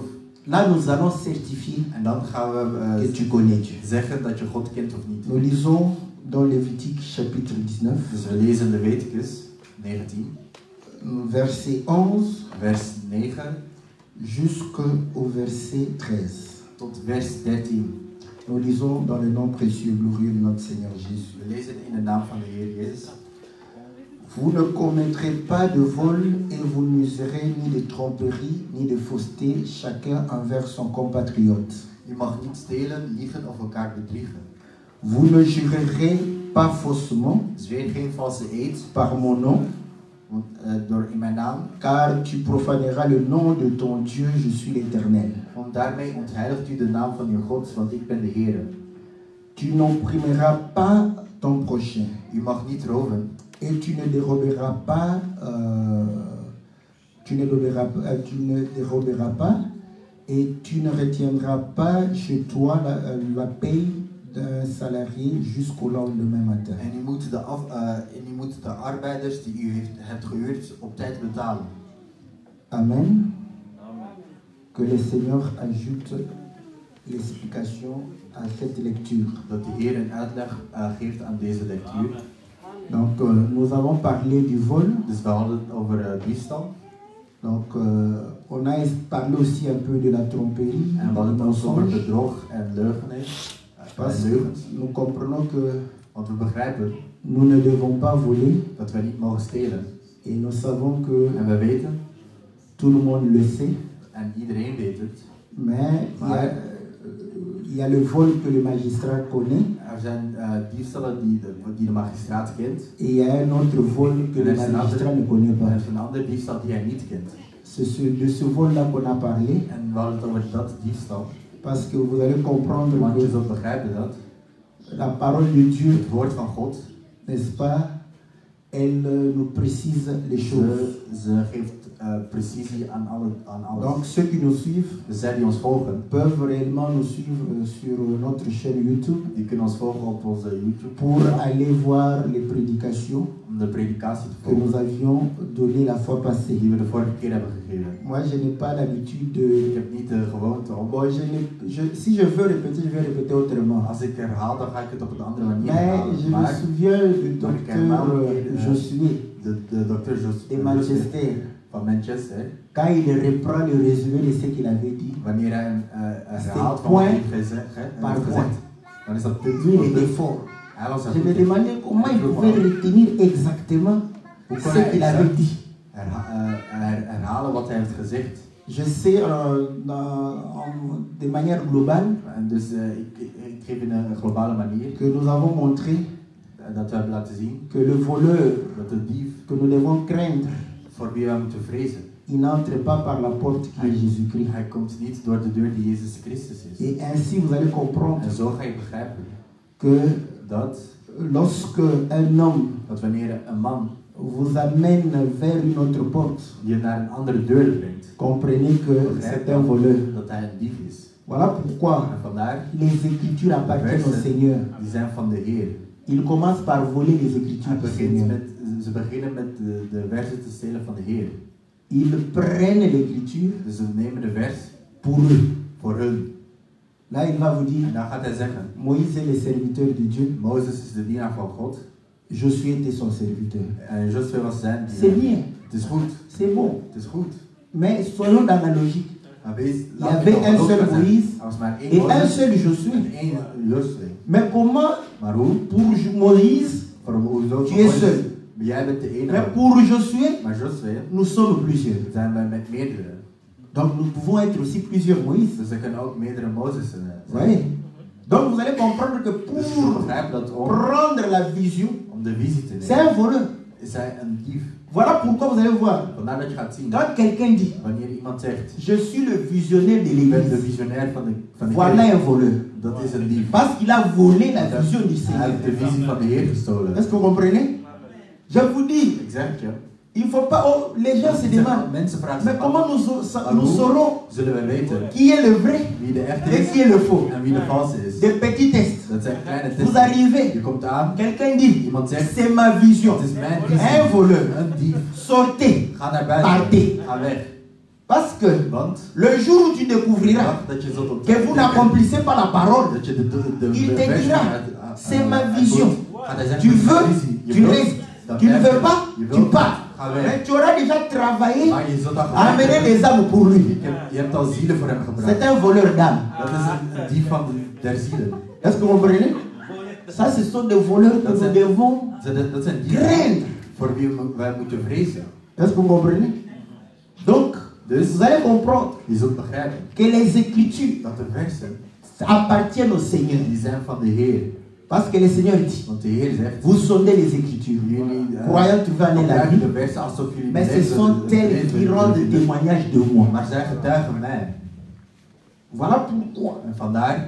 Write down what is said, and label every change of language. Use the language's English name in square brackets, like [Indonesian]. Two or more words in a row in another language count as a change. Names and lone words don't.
[French] Là, nous allons certifier [Dutch] En dan gaan [French] que [Dutch] we [French] tu connais Dieu. [Dutch] zeggen dat je God kent of niet. [French] Nous lisons dans Lévitique chapitre 19, [Dutch] Dus we lezen Leviticus 19, [French] verset 11 [Dutch] vers 9 [French] jusqu'au verset 13. [Dutch] tot vers 13. [French] Nous lisons dans le nom précieux et glorieux de notre Seigneur Jésus. [Dutch] We lezen in de naam van de Heer Jezus. [French] Vous ne commettrez pas de vol et vous n'userez ni de tromperie ni de fausseté, chacun envers son compatriote. [Dutch] Je mag niet stelen, liegen of elkaar bedriegen. [French] Vous ne jurerez pas faussement [Dutch] Zweer geen valse eed, [French] par mon nom, [Dutch] want, door in mijn naam, [French] car tu profaneras le nom de ton Dieu, je suis l'Éternel. [Dutch] want daarmee ontheiligt u de naam van uw God, want ik ben de Heer. [French] Tu n'opprimeras pas ton prochain, [Dutch] U mag niet roven [French] et tu ne déroberas pas, tu ne déroberas pas, et tu ne retiendras pas chez toi la paye d'un salarié jusqu'au lendemain matin. [Dutch] en u moet de arbeiders die u hebt gehuurd op tijd betalen. Amen. [French] Que le Seigneur ajoute l'explication à cette lecture. [Dutch] Dat de Heer een uitleg geeft aan deze lectuur. [French] Donc, nous avons parlé du vol. [Dutch] Dus we hadden het over diefstal. [French] Donc, on a parlé aussi un peu de la tromperie, [Dutch] En we hadden [French] du [Dutch] het ook over [French] mensonge. [Dutch] bedrog en leugenis. [French] Parce que nous comprenons que [Dutch] Want we begrijpen [French] nous ne devons pas voler [Dutch] dat wij niet mogen stelen. [French] et nous savons que [Dutch] En we weten, [French] tout le monde le sait, [Dutch] en iedereen weet het, [French] mais il y a le vol que le magistrat connaît [Dutch] er zijn diefstallen die de magistraat kent. [French] et il y a un autre vol que le magistrat ne connaît [Dutch] En er [French] pas. [Dutch] is een andere diefstal die hij niet kent. [French] C'est de ce vol-là qu'on a parlé [Dutch] En we hadden het over dat diefstal. [French] parce que vous allez comprendre [Dutch] Want je [French] que [Dutch] zult begrijpen dat [French] la parole de Dieu, [Dutch] het woord van God, [French] n'est-ce pas, elle nous précise les choses. [Dutch] ze geeft precisie aan alles. [French] Donc ceux qui nous suivent [Dutch] Dus zij die ons volgen, [French] peuvent réellement nous suivre sur notre chaîne YouTube [Dutch] die kunnen ons volgen op onze YouTube [French] pour aller voir les prédications [Dutch] om de predikatie te [French] que nous [Dutch] volgen [French] avions données la fois passée. [Dutch] die we de vorige keer hebben gegeven. [French] Moi, je n'ai pas l'habitude [Dutch] Ik [French] de... [Dutch] heb niet de gewoonte om, [French] Bon, si je veux répéter, je vais répéter autrement. [Dutch] als ik herhaal, dan ga ik het op een andere manier [French] Mais [Dutch] herhalen. [French] je me [Dutch] Maar [French] souviens du docteur Josué [Dutch] de dokter [French] de Manchester, [Dutch] van Manchester, [French] quand il reprend le résumé de ce qu'il avait dit, [Dutch] wanneer hij herhaalt van [French] point [Dutch] wat hij heeft [French] par [Dutch] gezegd, [French] point. [Dutch] dan is dat punt [French] lui, [Dutch] voor [French] il était [Dutch] punt. [French] fort. [Dutch] Hij was er [French] Je me [Dutch] goed in. [French] demandais comment il pouvait retenir exactement [Dutch] Hoe kon [French] ce [Dutch] hij [French] qu'il avait dit. [Dutch] herhalen wat hij heeft gezegd. [French] Je sais de manière globale [Dutch] En dus ik geef in een globale manier [French] que nous avons montré [Dutch] dat we hebben laten zien [French] que le voleur [Dutch] dat de dief [French] que nous devons craindre, [Dutch] voor wie we moeten vrezen. [French] il n'entre pas par la porte qui est Jésus-Christ. [Dutch] Hij komt niet door de deur die Jezus Christus is. [French] Et ainsi vous allez comprendre [Dutch] En zo ga je begrijpen [French] que [Dutch] dat [French] lorsque un homme [Dutch] wanneer een man [French] vous amène vers une autre porte, [Dutch] je naar een andere deur brengt, [French] comprenez que c'est un voleur. [Dutch] dat hij een dief is. [French] Voilà pourquoi [Dutch] En vandaar, [French] les Écritures appartiennent au Seigneur. [Dutch] die zijn van de Heer. [French] Il commence par voler les Écritures du Seigneur. [Dutch] Ze beginnen met de versen te stelen van de Heer. [French] Ils prennent l'Écriture [Dutch] Dus ze nemen de vers [French] pour eux. [Dutch] voor hun. [French] Là, il va vous dire, [Dutch] En dan gaat hij zeggen, [French] Moïse est le serviteur de Dieu, [Dutch] Mozes is de dienaar van God. [French] Josué était son serviteur. [Dutch] En Josué was zijn [French] C'est [Dutch] dienaar. [French] bien, [Dutch] Het is goed. [French] c'est bon. [Dutch] Het is goed. [French] Mais soyons dans la logique. [Dutch] Maar wees, [French] Il y avait un seul Moïse [Dutch] er was maar één [French] et un [Dutch] Mozes [French] seul [Dutch] en [French] Josué. [Dutch] één Josué. [French] Mais comment, [Dutch] Maar hoe? [French] pour Moïse, [Dutch] Hoezo [French] tu es seul. [Dutch] Maar jij bent de [French] Mais [Dutch] enige. [French] pour Josué, [Dutch] Maar Josué [French] nous sommes plusieurs. [Dutch] zijn wij met meerdere. [French] Donc nous pouvons être aussi plusieurs Moïse. [Dutch] Dus er kunnen ook meerdere Mozessen zijn. [French] Oui. Donc vous allez comprendre que [Dutch] Dus je [French] pour [Dutch] begrijpt dat [French] prendre la vision, [Dutch] om de visie te [French] c'est [Dutch] nemen, [French] un voleur. [Dutch] is hij een dief. [French] Voilà pourquoi vous allez voir. [Dutch] Vandaar dat je gaat zien, [French] Quand quelqu'un dit, [Dutch] wanneer iemand zegt, [French] je suis le visionnaire de [Dutch] ik ben de [French] l'église, [Dutch] visionair van de [French] voilà [Dutch] kerk, [French] un voleur. [Dutch] dat is een dief. [French] Parce qu'il a volé la vision du [Dutch] Hij [French] Seigneur. [Dutch] heeft de visie van de Heer gestolen. [French] Est-ce que vous comprenez? Je vous dis, [Dutch] Ik zeg het je. [French] il ne faut pas. Oh, les gens se demandent, [Dutch] Mensen vragen [French] mais [Dutch] zich [French] comment [Dutch] af, [French] nous saurons [Dutch] zullen we weten [French] qui est le vrai [Dutch] wie de echte [French] et [Dutch] is [French] qui est le faux? [Dutch] en wie de valse is? [French] Des petits tests. [Dutch] Dat zijn kleine [French] Vous [Dutch] testen. [French] arrivez, [Dutch] Je komt aan, [French] quelqu'un dit, [Dutch] iemand zegt, [French] c'est ma vision. [Dutch] het is mijn [French] Un [Dutch] visie. [French] voleur. [Dutch] Een dief. [French] Sortez. [Dutch] Ga naar buiten. [French] Partez. [Dutch] Ga weg. [French] Parce que [Dutch] Want [French] le jour où tu [Dutch] de [French] découvriras [Dutch] dag dat je zult [French] que [Dutch] ontdekken [French] vous n'accomplissez pas la parole, [Dutch] dat je de [French] il te [Dutch] versie [French] dira, c'est ma vision. [Dutch] Gaat hij zeggen, [French] Tu [Dutch] het is mijn [French] veux, [Dutch] visie. Je [French] tu [Dutch] wilt, [French] restes. [Dutch] dan [French] Tu ne [Dutch] blijf [French] veux [Dutch] je. [French] pas, [Dutch] Je [French] tu [Dutch] wilt, [French] pars. [Dutch] ga [French] Mais [Dutch] weg. [French] tu auras déjà travaillé [Dutch] Maar je zult al [French] à amener des âmes pour lui. [Dutch] je hebt al zielen voor hem [French] C'est [Dutch] gebracht. [French] un voleur d'âmes. [Dutch] Dat is een dief van der zielen. [French] Est-ce que vous comprenez? Ça, ce sont des voleurs que nous devons [Dutch] Dat zijn dieven [French] craindre. [Dutch] voor wie wij moeten vrezen. [French] Est-ce que vous comprenez? Donc, [Dutch] Dus [French] vous allez comprendre [Dutch] je zult begrijpen [French] que les Écritures [Dutch] dat de versen [French] appartiennent au Seigneur. [Dutch] die zijn van de Heer. [French] Parce que le Seigneur dit, [Dutch] Want de Heer zegt, [French] vous sondez les Écritures, [Dutch] jullie [French] croyant trouver en la vie, [Dutch] de versen alsof jullie [French] mais ce [Dutch] lezen- [French] sont elles [Dutch] lezen- [French] qui rendent témoignage de moi. [Dutch] Maar zij getuigen mij. [French] Voilà pourquoi [Dutch] En vandaar